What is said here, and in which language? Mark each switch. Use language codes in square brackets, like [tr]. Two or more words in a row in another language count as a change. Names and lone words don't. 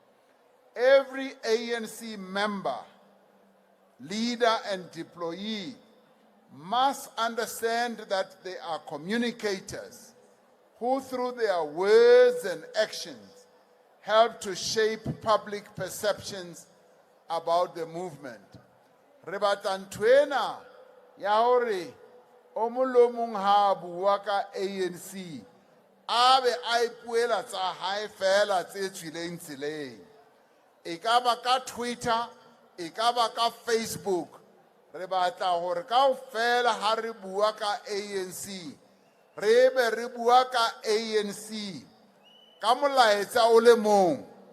[en] Every ANC member, leader, and deployee must understand that they are communicators who, through their words and actions, help to shape public perceptions about the movement. [st] Re batla ntwena ya hore o molomong ha bua ka ANC a be a ipuela tsa hae fela tse tswileng tseleng e ka ba ka Twitter e ka ba ka Facebook re batla hore kaofela ha re bua ka ANC re be re bua ka ANC ka molaetsa o le mong